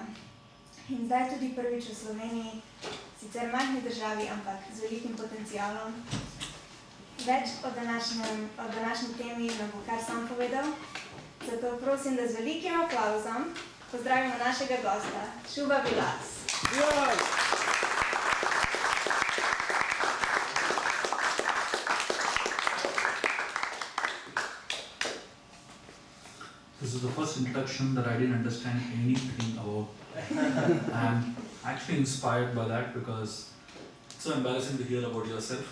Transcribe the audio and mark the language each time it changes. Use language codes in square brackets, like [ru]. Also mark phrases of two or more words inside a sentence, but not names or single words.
[sl] In zdaj tudi prvič v Sloveniji, sicer majhni državi, ampak z velikim potencialom. Več o današnji temi nam bo kar sam povedal, zato prosim, da z velikim aplavzom pozdravimo našega gosta, Shubha Vilas. [en] This is the first introduction that I didn't understand anything about. I'm actually inspired by that because it's so embarrassing to hear about yourself.